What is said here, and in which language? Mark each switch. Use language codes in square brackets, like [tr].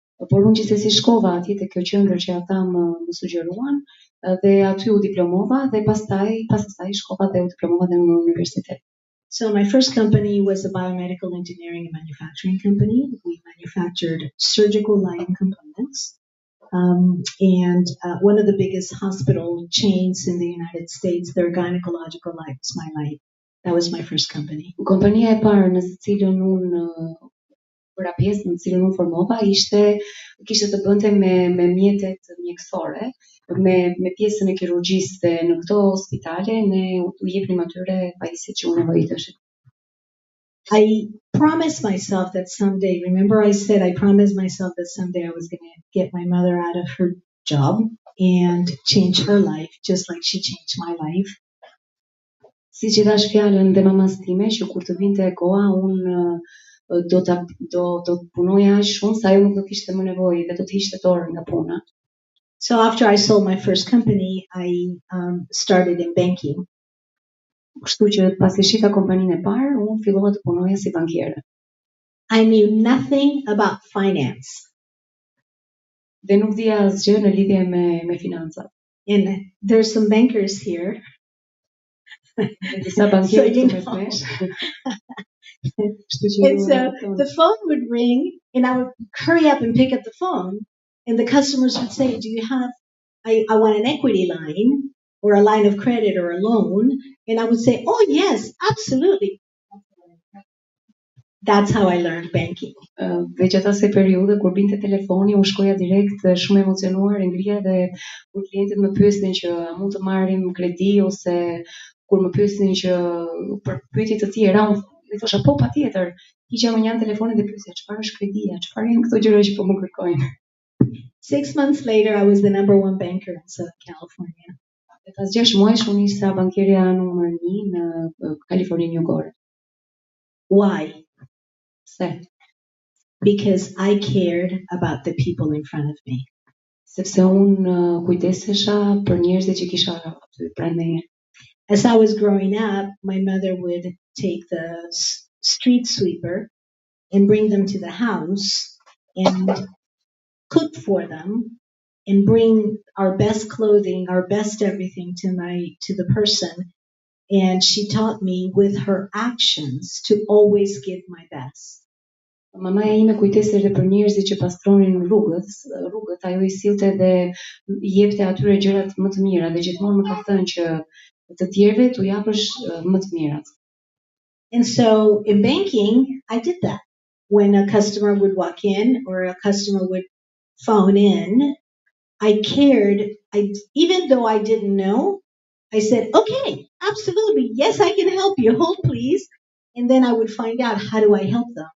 [sq] Por unë gjithsesi shkova atje te kjo qendër që ata më sugjeruan dhe aty u diplomova dhe pas asaj shkova dhe u diplomova dhe në universitet. [en] So my first company was a biomedical engineering and manufacturing company. We manufactured surgical lighting components. And one of the biggest hospital chains in the United States, their gynecological light was my light. That was my first company. [sq] Kompania e parë në cilën unë bëra pjesë, në cilën unë formova, kishte të bënte me mjetet mjekësore, me pjesën e kirurgjisë dhe në këto spitale ne u jepnim atyre pajisjet që unë nevojiteshin. [en] I promised myself that someday, remember I said I promised myself that someday I was going to get my mother out of her job and change her life just like she changed my life. [sq] Siç I dash fjalën dhe mamas time që kur të vinte koha unë do të punoja aq shumë sa ajo nuk do kishte më nevojë dhe do të hiqte dorë nga puna. [en] So after I sold my first company, I started in banking. [sq] Kështu që pasi shita kompaninë e parë, unë fillova të punoja si bankiere. [en] I knew nothing about finance. [sq] Dhe nuk dija asgjë në lidhje me financat. [en] And there's some bankers here. [sq] Disa bankierë këtu mes nesh. [en] And so the phone would ring and I would hurry up and pick up the phone and the customers would say, do you have, I want an equity line or a line of credit or a loan. And I would say, oh yes, absolutely. That's how I learned banking. [sq] Veç atë periudhë kur binte telefoni, unë shkoja direkt shumë emocionuar, e ngrija dhe kur klientët më pyesnin që a mund të marrim kredi ose kur më pyesnin që për pyetje të tjera, unë I thosha po patjetër. Hiqja më një telefonin dhe pyesja çfarë është kredia, çfarë janë këto gjëra që po më kërkojnë. [en] 6 months later, I was the #1 banker in Southern California. [sq] Pas 6 muajsh unë isha bankierja numër 1 në Kaliforninë Jugore. [en] Why? [sq] Pse? [en] Because I cared about the people in front of me. [sq] Sepse unë kujdesesha për njerëzit që kisha aty pranë meje. [en] As I was growing up, my mother would take the street sweeper and bring them to the house and cook for them and bring our best clothing, our best everything to the person. And she taught me with her actions to always give my best. [sq] Mamaja ime kujteserte për njerëzit që pastronin rrugët, ajo I sillte dhe I jepte atyre gjërat më të mira dhe gjithmonë më ka thënë që të tjerëve t'u japësh më të mirat. [en] And so in banking, I did that. When a customer would walk in or a customer would phone in, I cared. Even though I didn't know, I said, okay, absolutely. Yes, I can help you. Hold, please. And then I would find out, how do I help them?